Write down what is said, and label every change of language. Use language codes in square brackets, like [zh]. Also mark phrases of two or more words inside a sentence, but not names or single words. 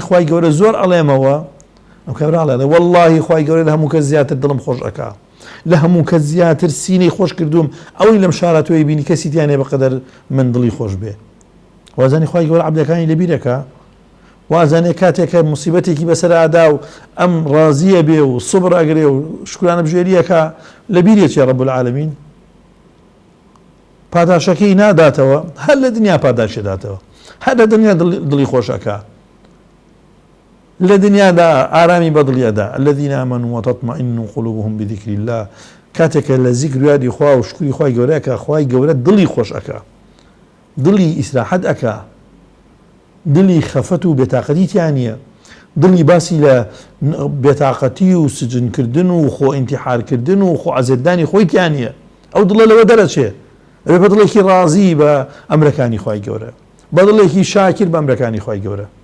[ckb] خوای گەورە زۆر ئەڵێمەوە ئەم کابراڵێ واللهی خوای گەورە لە هەموو کەس زیاتر دڵم خۆش ئەکا لە هەموو کەس زیاتر سینەی خۆش کردوم ئەوەی لەم شارە تۆی بینی کەسی تیانێ بەقەدەر من دڵی خۆش بێ وازانی خوای گەورە عەبدەکانی لەبیرەکە وازانێ کاتێککە موسیبەتێکی بەسەر ئادا و ئەم ڕازیە بێ و سوبر ئەگرێ و شکرانە بژێریەکە لەبیرێکی [ar] ڕەب العالەمین [ckb] پاداشەکەی ناداتەوە هەر لە دنیا پاداشی داتەوە هەر لە دنیا دڵی خۆشەکە لە دنیادا ئارامی بەدڵیەدا [ar] الذين آمنوا وتطمئن قلوبهم بذكر الله [ckb] کاتێکە لە زیکر یادی خوا و شکری خوای گەورەکە خوای گەورە دڵی خۆش ئەکا دڵی ئیسراحەت ئەکا دڵی خەفەت و بێتاقەتیتیان نییە دڵی باسی لە بێتاقەتی و سجنکردن و خۆ ئینتیحارکردن و خۆ عەزێتدانی خۆیتیان نییە ئەو دڵە لەوە دەرەچێ ئەوێ بە دڵێکی ڕازی بە ئەمرەکانی خوای گەورە بە دڵێکی شاکر بە ئەمرەکانی خوای گەورە